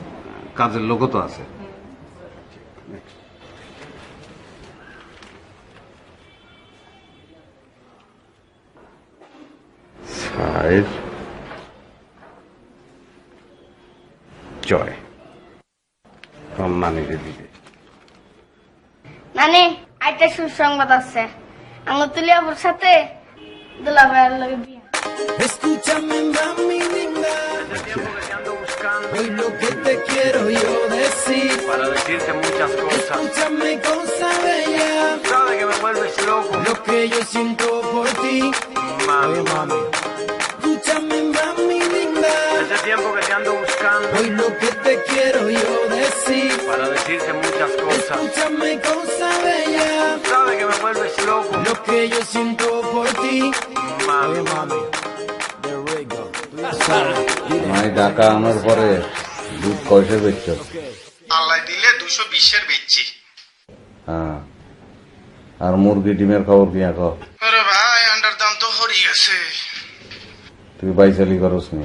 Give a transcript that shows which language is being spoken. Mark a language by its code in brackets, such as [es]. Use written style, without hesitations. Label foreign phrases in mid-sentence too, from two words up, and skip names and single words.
[bn] কাজের লোকও তো আছে। সাহেব জয় নানির দিকে। নানি, আইটা সুসংবাদ আছে। আমার তুলিয়াপুর সাথে দুলাভাইয়ের লগে বিয়া। [es] Escúchame, mami linda. Hace tiempo que te ando buscando Hoy lo que te quiero yo decir. para decirte muchas cosas. Escúchame, cosa bella. Sabes que me vuelves loco, Lo que yo siento por ti. mami, mami. Escúchame, tiempo que te ando buscando. Hoy lo que te quiero yo decir, Para decirte muchas cosas. escúchame cosa bella, Sabes que me vuelves loco. lo que yo siento por ti. Mami. [bn] আমি টাকা আনার পরে দুধ কয়সে বেচছ? আল্লাহ দিলে 220-এর বেচছি। হ্যাঁ, আর মুরগি ডিমের খবর কি এখন? আরে ভাই আন্ডার দাম তো হরি গেছে। তুই বাইসালি করস নি?